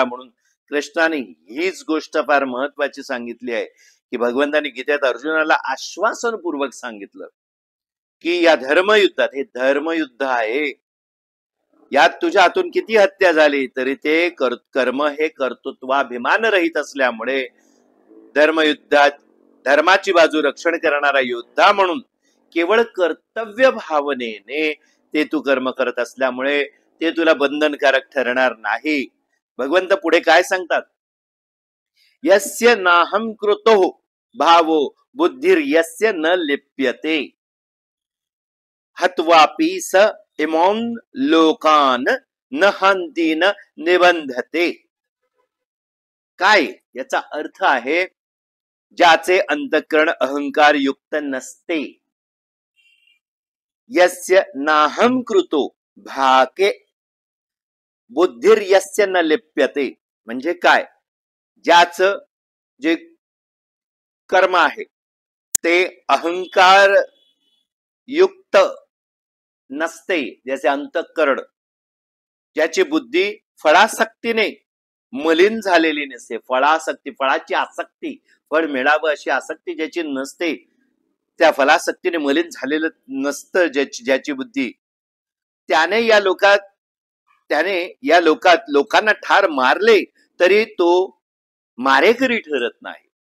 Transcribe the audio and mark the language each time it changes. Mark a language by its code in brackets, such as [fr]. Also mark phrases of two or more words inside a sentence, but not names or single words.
[mr] म्हणून कृष्णाने हीच गोष्ट फार महत्वाची सांगितली आहे की भगवंताने गीतेत अर्जुनाला आश्वासनपूर्वक सांगितलं की या धर्मयुद्धात, हे धर्मयुद्ध आहे, यात तुझ्या हातून किती हत्या झाली तरी ते कर्म हे कर्तृत्वाभिमान रहित असल्यामुळे धर्मयुद्धात धर्माची बाजू रक्षण करणारा योद्धा म्हणून केवळ कर्तव्य भावनेने ते तू कर्म करत असल्यामुळे ते तुला बंधनकारक ठरणार नाही. भगवंत पुढे काय सांगतात? [sa] यस्य नाहं कृतो भावो बुद्धिर यस्य न लिप्यते हत्वापि स इमोन लोकान न हंती न निबंधते. [mr] काय याचा अर्थ आहे? ज्याचे अंतःकरण अहंकार युक्त नसते. [sa] यस्य नाहं कृतो भाके बुद्धिर यस्य न लिप्यते, [mr] म्हणजे काय? ज्याचं जे कर्म आहे ते अहंकार युक्त नसते, ज्याचे अंतःकरण, ज्याची बुद्धी फळासक्तीने मलिन झालेली नसते, फळासक्ती, फळाची आसक्ती, फळ मिळावं अशी आसक्ती ज्याची नसते, त्या फलासक्तीने मलिन झालेलं नसतं ज्याची बुद्धी, त्याने या लोकात लोकांना ठार मारले तरी तो मारेकरी ठरत नाही.